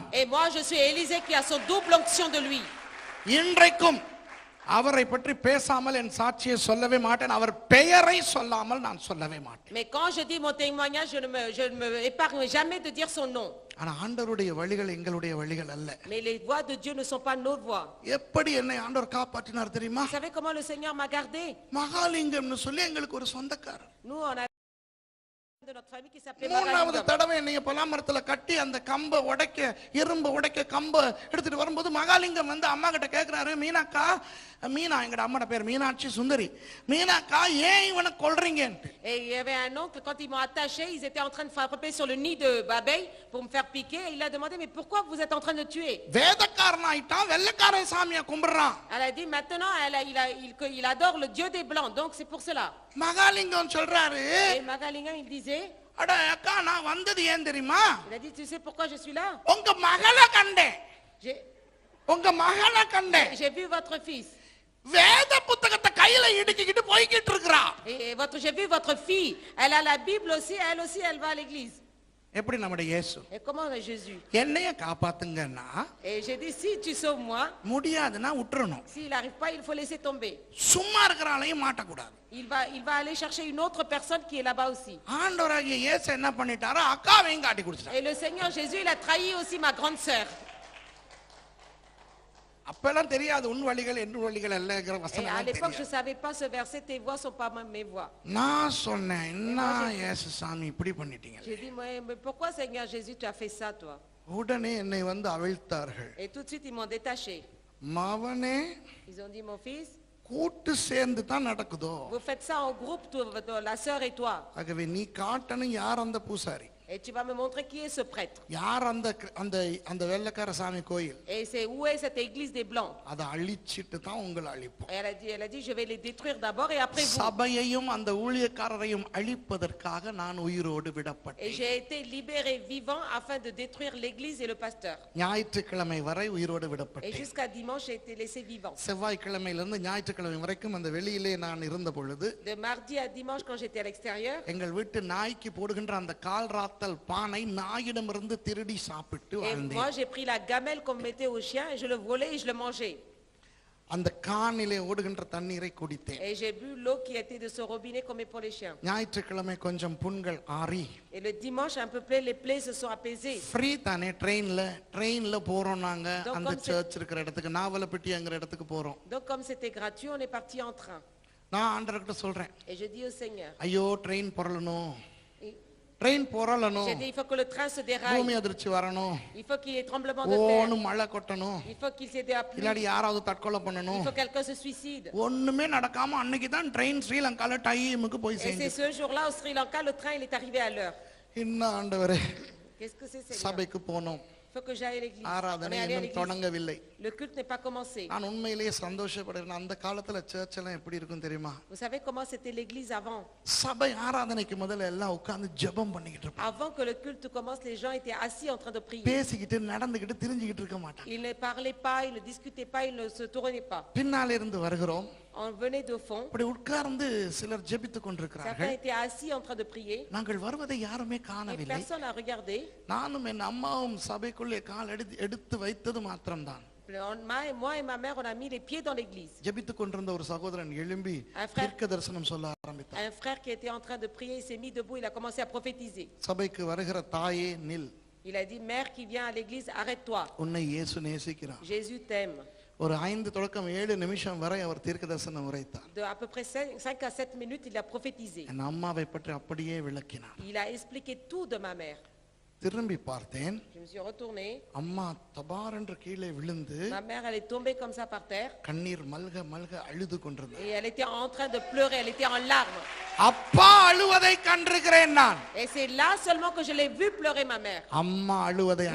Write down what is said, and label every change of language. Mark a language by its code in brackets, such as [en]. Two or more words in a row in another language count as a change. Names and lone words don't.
[fr] Et moi, je suis Élisée qui a son double onction de lui. [ta] இன்றைக்கும் அவரை பற்றி பேசாமல் என் சாட்சியை சொல்லவே மாட்டேன். அவர் பெயரை சொல்லாமல் நான் சொல்லவே மாட்டேன். [fr] Mais quand je dis mon témoignage, je ne me épargne jamais de dire son nom. [ta] ஆனா ஆண்டவருடைய வழிகள் எங்களுடைய வழிகள் அல்ல. [fr] Mais les voies de Dieu ne sont pas nos voies. [ta] எப்படி என்னை ஆண்டவர் காப்பாற்றினார் தெரியுமா? [fr] Vous savez comment le Seigneur m'a gardé? [ta] மகாலிங்கம்னு சொல்லி எங்களுக்கு ஒரு சொந்தக்காரர். [fr] Nous, on a de notre famille qui s'appelait [ta] மூணாவது [fr] Magalingam. [ta] தடவை என்னைய பலாமரத்துல கட்டி அந்த கம்பை உடைக்க இரும்பு உடைக்க கம்பை எடுத்துட்டு வரும்போது மகாலிங்கம் வந்து அம்மா கிட்ட கேட்கிறாரு, மீனாக்கா, மீனா எங்கட அம்மாட பேர் மீனாட்சி சுந்தரி, மீனாக்கா ஏன் இவனை கொல்றீங்கன்ட்டு. [fr] Et il y avait un oncle, quand ils m'ont attaché, ils étaient en train de frapper sur le nid de Babeille pour me faire piquer. Et il a demandé, mais pourquoi vous êtes en train de tuer? [ta] வேதக்காரன் ஆயிட்டான், வெள்ளைக்கார சாமியை கும்பிடுறான். [fr] Elle a dit, maintenant, il adore le Dieu des Blancs, donc c'est pour cela. [ta] மகாலிங்கம் சொல்றாரு, [fr] Et Magalingam, il disait, [ta] அட அக்கா, நான் வந்தது ஏன் தெரியுமா? [fr] il a dit, tu sais pourquoi je suis là? [ta] உங்க மகளை கண்டேன், [fr] J'ai [ta] உங்க மகளை கண்டேன். [fr] j'ai vu votre fils. [ta] வேத புத்தகத்தை கையில இடிக்கிட்டு போய்கிட்டு இருக்கறா. [fr] Et j'ai vu votre fille. Elle a la Bible aussi, elle va à l'église. [ta] எப்படி நம்முடைய இயேசு [fr] Et comment est Jésus? [ta] என்னைய காப்பாத்துங்கன்னா, [fr] Et j'ai dit, si tu sauves moi, [ta] முடியாதுன்னா விட்டுறணும். [fr] s'il n'arrive pas, il faut laisser tomber. [ta] சும்மா இருக்கிறாளையும் மாட்டக்கூடாது. [fr] Il va aller chercher une autre personne qui est là-bas aussi. [ta] ஆண்டவராகிய இயேசு என்ன பண்ணிட்டாரோ அக்காவையும் காட்டி கொடுத்துட்டார். [fr] Et le Seigneur Jésus, il a trahi aussi ma grande sœur. [ta] அப்பெல்லாம் தெரியாது உன் வழிகள் என் வழிகள் அல்லங்கிற [fr] Et à [ta] வசனம் [fr] l'époque, je ne [ta] தெரியாது. [fr] savais pas ce verset, tes voix ne sont pas mes voix. [ta] நான் சொன்னேன் என்ன இயேசு சாமி இப்படி பண்ணிட்டீங்க. [fr] J'ai dit, mais pourquoi Seigneur Jésus, tu as fait ça, toi? [ta] உடனே என்னை வந்து அவிழ்த்தார்கள். [fr] Et tout de suite, ils m'ont détaché. [ta] மவனே [fr] Ils ont dit, mon fils, [ta] கூட்டு சேர்ந்து தான் நடக்குதோ. [fr] vous faites ça en groupe, la sœur et toi. [ta] ஆகவே நீ காட்டணும் யார் அந்த பூசாரி, [fr] Et tu vas me montrer qui est ce prêtre. [ta] யார் அந்த அந்த அந்த வெள்ளக்கார சாமி கோயில், [fr] Et c'est où est cette église des Blancs. [ta] அதை அழிச்சிட்டு தான் உங்களை அழிப்போம். [fr] Et elle a dit, je vais les détruire d'abord et après vous. [ta] சபையையும் அந்த ஊழியக்காரரையும் அழிப்பதற்காக நான் உயிரோடு [fr] Et [ta] விடப்பட்டேன். [fr] j'ai été libéré vivant afin de détruire l'église et le pasteur. [ta] ஞாயிற்றுக்கிழமை வரை உயிரோடு [fr] Et [ta] விடப்பட்டேன். [fr] jusqu'à dimanche, j'ai été laissé vivant. [ta] செவ்வாய்க்கிழமையிலிருந்து ஞாயிற்றுக்கிழமை வரைக்கும் அந்த வெளியிலே நான் இருந்த பொழுது [fr] De mardi à dimanche, quand j'étais à l'extérieur, [ta] எங்கள் வீட்டு நாய்க்கு போடுகின்ற அந்த கால் ராத்தல் பானை நாயிடமிருந்து திருடி சாப்பிட்டு [fr] et [ta] வாழ்ந்தேன். [fr] moi j'ai pris la gamelle qu'on mettait au chien et je le volais et je le mangeais. [ta] அந்த கானிலே ஓடுகின்ற தண்ணீரை குடித்தேன். [fr] Et j'ai bu l'eau qui était de ce robinet qu'on met pour les chiens. [ta] ஞாயிற்றுக்கிழமை கொஞ்சம் புண்கள் ஆறி [fr] Et le dimanche, un peu près, les plaies se sont apaisées. [ta] ஃப்ரீ தானே, ட்ரெயின்ல போறோம் நாங்க [fr] Donc, [ta] அந்த [fr] comme c'est- [ta] சர்ச் இருக்கிற இடத்துக்கு, நாவலப்பட்டிங்கிற இடத்துக்கு போறோம். [fr] Donc comme c'était gratuit, on est parti en train. [ta] நான் ஆண்டவர்கிட்ட சொல்றேன், [fr] Et je dis au Seigneur, [ta] ஐயோ ட்ரெயின் புரளணும், [fr] et [ta] ட்ரெயின் புரளணும், [fr] j'ai dit, il faut que le train se déraille. [ta] பூமி அதிர்ச்சி வரணும், [fr] Il faut qu'il y ait tremblement de terre. [ta] ஓன்னு மழை கொட்டணும், [fr] Il faut qu'il s'ait de la pluie. [ta] இல்லாடி யாராவது தற்கொலை [fr] Il [ta] பண்ணணும். [fr] faut que quelqu'un se suicide. [ta] ஒண்ணுமே நடக்காம அன்னைக்கு தான் ட்ரெயின் ஸ்ரீலங்கால டைமுக்கு போய் [fr] Et c'est [ta] சேர்ந்து. [fr] ce jour-là au Sri Lanka, le train il est arrivé à l'heure. [ta] இன்னும் ஆண்டவரே, [fr] Qu'est-ce que c'est, Seigneur? [ta] சபைக்கு போனோம், [fr] Il faut que j'aille à l'église. On [ta] ஆராதனை [fr] est allé à [ta] இன்னும் [fr] l'église. [ta] தொடங்கவில்லை. [fr] Le culte n'est pas commencé. [ta] நான் உண்மையிலேயே சந்தோஷப்படுறேன். அந்த காலத்துல சர்ச் எல்லாம் எப்படி இருக்கும் தெரியுமா? [fr] Vous savez comment c'était l'église avant? [ta] சபை ஆராதனைக்கு முதல்ல எல்லாம் உட்கார்ந்து ஜெபம் பண்ணிக்கிட்டு இருப்பாங்க. [fr] Avant que le culte commence, les gens étaient assis en train de prier. [ta] பேசிக்கிட்டு நடந்துக்கிட்டு திரிஞ்சுக்கிட்டு இருக்க மாட்டாங்க. [fr] Ils ne parlaient pas, ils ne discutaient pas, ils ne se tournaient pas. [ta] பின்னால இருந்து வருகிறோம், [fr] On venait de fond. [ta] அப்படி உட்கார்ந்து சிலர் ஜெபித்துக் [fr] Certains [ta] கொண்டிருக்கிறார்கள். [fr] étaient assis en train de prier. [ta] நாங்கள் வருவதை யாருமே [fr] Et [ta] காணவில்லை. [fr] personne n'a regardé. [ta] நானும் என் அம்மாவும் சபைக்குள்ளே கால் எடுத்து வைத்தது மாத்திரம்தான். [fr] Moi et ma mère, on a mis les pieds dans l'église. [ta] ஜெபித்துக் கொண்டிருந்த ஒரு சகோதரன் எழும்பி [fr] Un frère. [ta] தீர்க்க தரிசனம் சொல்ல ஆரம்பித்தார். [fr] Un frère qui était en train de prier, il s'est mis debout, il a commencé à prophétiser. [ta] சபைக்கு வருகிற தாயே நில், [fr] Il a dit, mère qui vient à l'église, arrête-toi. [ta] உன்னை இயேசு நேசிக்கிறார். [fr] Jésus t'aime. [ta] ஒரு 5 தொடக்கம் 7 நிமிஷம் வரை அவர் தீர்க்க தரிசனம் உரைத்தார். [fr] De à peu près 5 à 7 minutes, il a prophétisé. [ta] என் அம்மாவை பற்றி அப்படியே விளக்கினார். [fr] Il a expliqué tout de ma mère. [ta] திரும்பி பார்த்தேன், [fr] Je me suis retournée. [ta] அம்மா தபார் என்று கீழே விழுந்து [fr] Ma mère, elle est tombée comme ça par terre. [ta] கண்ணீர் மல்க மல்க அழுது கொண்டிருந்தார். [fr] Et elle était en train de pleurer, elle était en larmes. [ta] அப்பா அழுவதை கண்டிருக்கிறேன் நான். [fr] Et c'est là seulement que je l'ai vu pleurer ma mère. [ta] அம்மா அழுவதை